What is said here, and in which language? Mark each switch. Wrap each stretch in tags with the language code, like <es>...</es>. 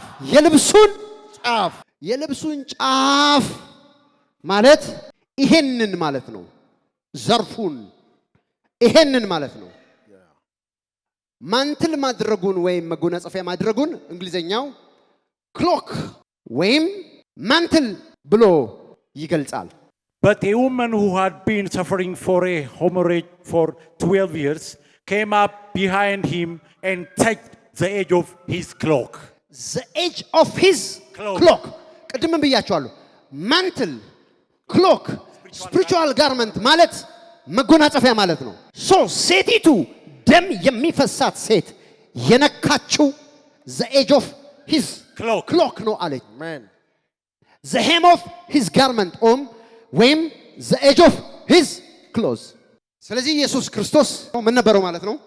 <am>የልብሱን ጫፍ ማለት ይሄንን ማለት ነው። ዘርፉን ይሄንን ማለት ነው። ማንትል ማድረጉን ወይም መጎናጸፊያ ማድረጉን እንግሊዘኛው ክሎክ ወይም ማንትል ብሎ ይገልጻል።</am> <en>But a woman who had been suffering for a hemorrhage for 12 years came up behind him and touched the edge of his cloak. The edge of his cloak.</en> <am>ቅድም ብያቸዋለሁ። ማንትል ክሎክ ስፒሪቹዋል ጋርመንት ማለት መጎናጸፊያ ማለት ነው። ሴቲቱ ደም የሚፈሳት ሴት የነካችው</am> <en>the edge of his cloak</en> <am>ነው አለች።</am> <en>the hem of his garment</en> <am>ወይም</am> <en>the edge of his clothes።</en> <am>ስለዚህ ኢየሱስ ክርስቶስ ምን ነበረው ማለት ነው?</am>